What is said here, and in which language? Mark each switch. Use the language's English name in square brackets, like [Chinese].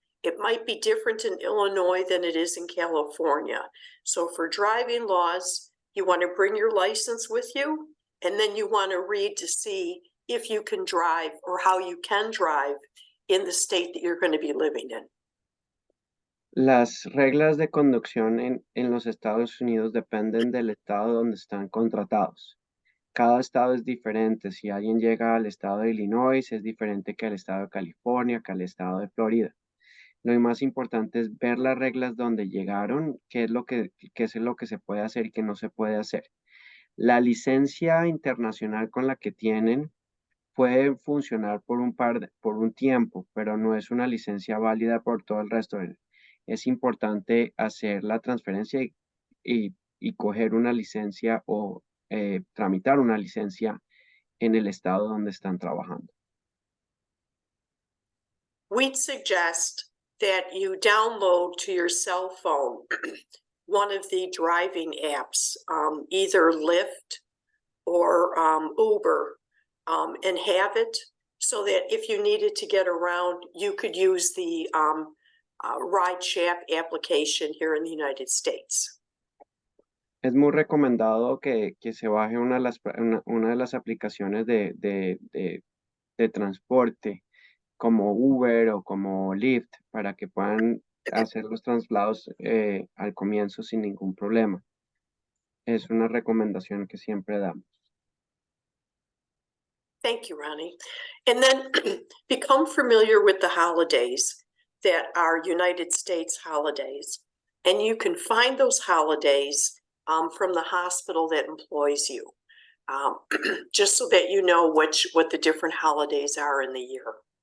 [English] It might be different in Illinois than it is in California. So for driving laws, you want to bring your license with you, and then you want to read to see if you can drive or how you can drive in the state that you're going to be living in. [Spanish] Las reglas de conducción en los Estados Unidos dependen del estado donde están contratados. Cada estado es diferente. Si alguien llega al estado de Illinois, es diferente que al estado de California, que al estado de Florida. Lo más importante es ver las reglas donde llegaron, qué es lo que se puede hacer y qué no se puede hacer. La licencia internacional con la que tienen puede funcionar por un tiempo, pero no es una licencia válida por todo el resto. Es importante hacer la transferencia y coger una licencia o tramitar una licencia en el estado donde están trabajando. [English] We'd suggest that you download to your cell phone one of the driving apps, either Lyft or Uber, and have it so that if you needed to get around, you could use the ride-share application here in the United States. [Spanish] Es muy recomendado que se baje una de las aplicaciones de transporte, como Uber o como Lyft, para que puedan hacer los traslados al comienzo sin ningún problema. Es una recomendación que siempre damos. [English] Thank you, Ronnie. And then become familiar with the holidays that are United States holidays. And you can find those holidays from the hospital that employs you, just so that you know what the different holidays are in the year.